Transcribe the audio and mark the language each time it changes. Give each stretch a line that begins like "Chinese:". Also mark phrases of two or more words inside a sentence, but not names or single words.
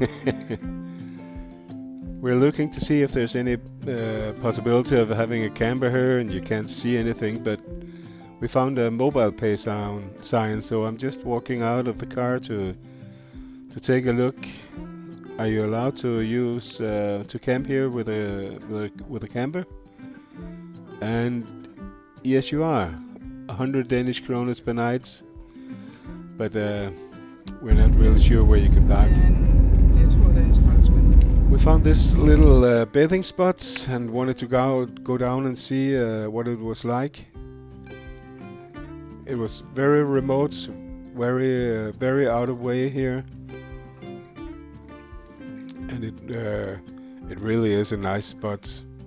English: We're looking to see if there's any possibility of having a camper here, and you can't see anything, but we found a mobile pay sign, so I'm just walking out of the car to take a look. Are you allowed to use to camp here with a camper? And yes, you are. 100 Danish kroner per night, but we're not really sure where you can park.
Danish: Jeg tror, det er træls, men
English: We found this little bathing spot and wanted to go down and see what it was like. It was very remote, very out of way here, and it really is a nice spot.